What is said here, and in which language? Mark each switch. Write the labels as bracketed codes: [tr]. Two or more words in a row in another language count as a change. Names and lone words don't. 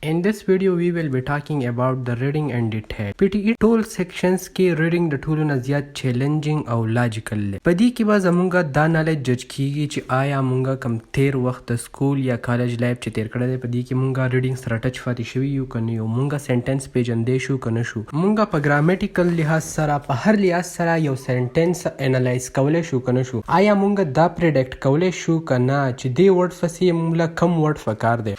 [en] In this video we will be talking about the reading and detail. [ps] PTE ټول sections کې reading د ټولو نه زیات challenging او logical دی. په دې کې به زمونږ دا [en] knowledge judge [ps] کیږي چې آیا مونږ کم تیر وخت د سکول یا [en] college life [ps] چې تیر کړی دی په دې کې مونږ reading سره ټچ پاتې شوي یو که نه یو، مونږ sentence پیژندې شو که نه شو، مونږ په ګرامټیکل لحاظ سره په هر لحاظ سره یو sentence انالایز کولی شو که نه شو، آیا مونږ دا پریډکټ کولی شو که نه چې دې ورډ پسې مونږ کم ورډ پکار دی.